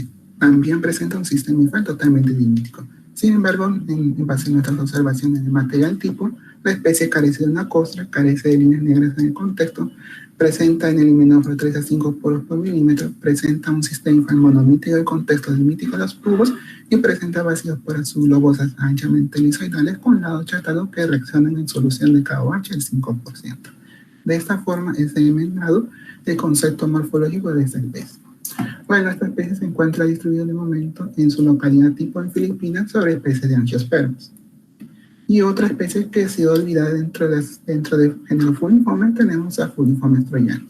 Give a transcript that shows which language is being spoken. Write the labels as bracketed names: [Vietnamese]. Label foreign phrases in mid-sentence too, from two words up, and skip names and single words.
[Spanish] También presenta un sistema igual totalmente dimítico. Sin embargo, en base a nuestras observaciones de material tipo, la especie carece de una costra, carece de líneas negras en el contexto, presenta en el himenóforo 3 a 5 poros por milímetro, presenta un sistema monomítico del contexto dimítico de los tubos y presenta vacíos poras subglobosas anchamente elipsoidales con lado achatado que reaccionan en solución de KOH al 5%. De esta forma es eliminado el concepto morfológico de esta especie. Bueno, esta especie se encuentra distribuida de momento en su localidad tipo en Filipinas sobre especies de Angiospermas. Y otra especie que ha sido olvidada dentro del género Fuliformes tenemos a Fuliformes troyanos.